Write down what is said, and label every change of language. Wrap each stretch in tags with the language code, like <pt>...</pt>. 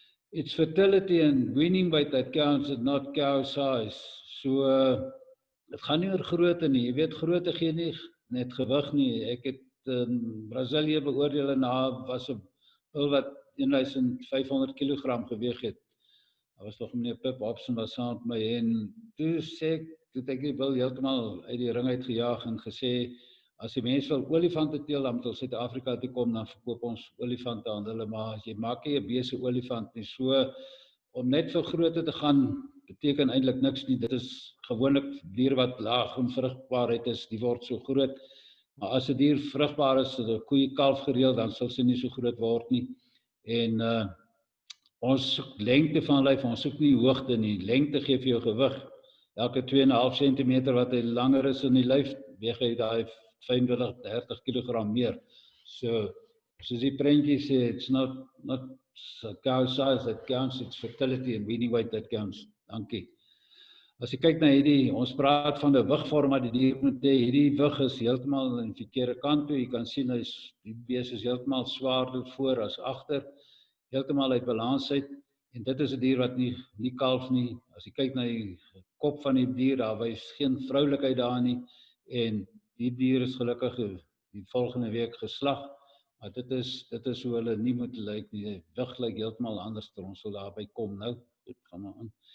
<en>It's fertility and weaning weight that counts, and not cow size.</en> <af>So, dit gaan nie oor grootte nie. Jy weet, grootte gee nie net gewig nie. Ek het in Brazilië beoordeel en daar was 'n bul wat 1500 kilogram geweg het. Daar was nog meneer Pip Hobson was saam met my en toe het ek die bul heeltemal uit die ring uit gejaag en gesê, as die mense wil olifante teel, dan moet hulle Suid-Afrika toe kom, dan verkoop ons olifante aan hulle, maar as jy maak nie 'n beeste olifant nie, so om net vir grootte te gaan, beteken eintlik niks nie. Dit is gewoonlik diere wat laag in vrugbaarheid is, die word so groot. Maar as 'n dier vrugbaar is, 'n koeie kalf gereeld, dan sal sy nie so groot word nie. En ons soek lengte van lyf, ons soek nie hoogte nie. Lengte gee vir jou gewig. Elke 2,5 cm wat hy langer is in die lyf, weeg hy daai 25-30 kg meer. So, soos die prentjie sê,</af> <en>it's not cow size that counts, it's fertility and weaning weight that counts.</en> <af>Dankie. As jy kyk na hierdie, ons praat van die wigvorm wat die dier moet hê. Hierdie wig is heeltemal aan die verkeerde kant toe. Jy kan sien die bees is heeltemal swaarder voor as agter, heeltemal uit balans uit. En dit is 'n dier wat nie kalf nie. As jy kyk na die kop van die dier, daar wys geen vroulikheid daar nie. En die dier is gelukkig die volgende week geslag. Maar dit is hoe hulle nie moet lyk nie. Die wig lyk heeltemal anders, ons sal daarby kom nou. Goed, gaan maar aan.</af>